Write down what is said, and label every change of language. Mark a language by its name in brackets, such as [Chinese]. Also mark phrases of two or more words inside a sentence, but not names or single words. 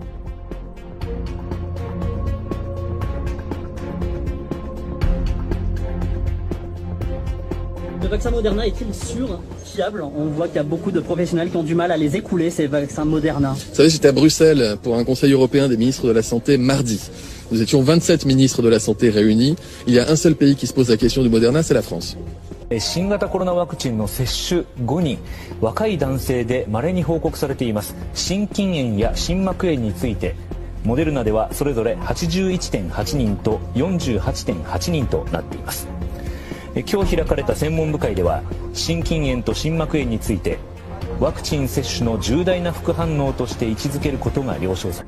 [French] Le vaccin Moderna est-il sûr, fiable? On voit qu'il y a beaucoup de professionnels qui ont du mal à les écouler, ces vaccins Moderna. Vous savez, j'étais à Bruxelles pour un conseil européen des ministres de la Santé mardi. Nous étions 27 ministres de la Santé réunis. Il y a un seul pays qui se pose la question du Moderna, c'est la France. [Japanese] 新型コロナワクチンの接種後に若い男性で稀に報告されています心筋炎や心膜炎についてモデルナではそれぞれ 81.8 人と 48.8 人となっています。今日開かれた専門部会では心筋炎と心膜炎についてワクチン接種の重大な副反応として位置づけることが了承され、